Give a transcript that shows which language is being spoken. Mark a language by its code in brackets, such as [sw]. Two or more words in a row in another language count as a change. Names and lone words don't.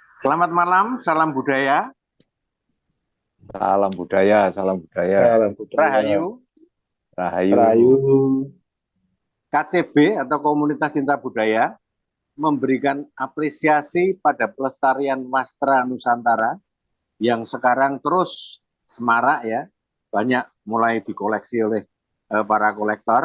[id] Selamat malam, salam budaya, Salam budaya, salam budaya. Salam budaya. Rahayu, Rahayu. Rahayu. KCB atau Komunitas Cinta Budaya memberikan apresiasi pada pelestarian Wastra Nusantara yang sekarang terus semarak ya, banyak mulai dikoleksi oleh para kolektor.